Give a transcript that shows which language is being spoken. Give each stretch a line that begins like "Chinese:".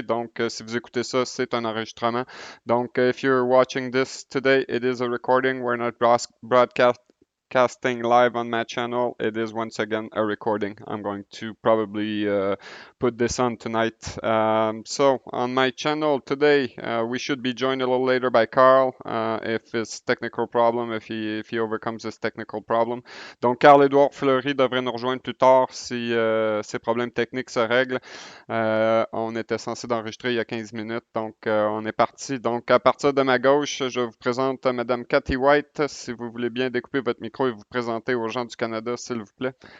French: Donc, si vous écoutez ça, c'est un enregistrement.
English: Donc, if you're watching this today, it is a recording. We're not broadcasting live on my channel. It is once again a recording. I'm going to probably put this on tonight. So on my channel today, we should be joined a little later by Carl if his technical problem, if he overcomes his technical problem.
French: Donc Carl-Édouard Fleury devrait nous rejoindre plus tard si ses problèmes techniques se règlent. On était censé d'enregistrer il y a 15 minutes, donc on est parti. Donc à partir de ma gauche, je vous présente Madame Cathy White. Si vous voulez bien découper votre micro et vous présenter aux gens du Canada, s'il vous plaît.